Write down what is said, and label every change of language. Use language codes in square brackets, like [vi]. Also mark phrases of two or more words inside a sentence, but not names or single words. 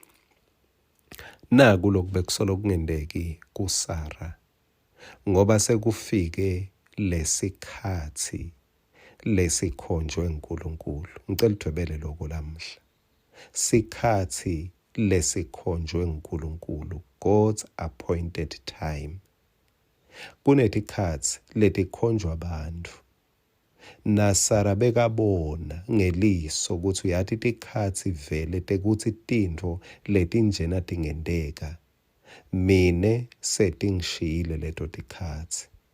[ss] Naku lokhu bekusolo kungendeki kuSara ngoba sekufike lesikhathi lesikhonjwe uNkulunkulu. Ngicela udwebele lokho lamhla. Sikhathi lesikhonjwe uNkulunkulu, [en] God's appointed time. [ss] Kunetikhathi letikhonjwa abantu. Na Sara bekabona ngeliso ukuthi uyathi tikhathi vele tekuthi tinto letinjena tingendeka. Mine setingishile leto tikhathi.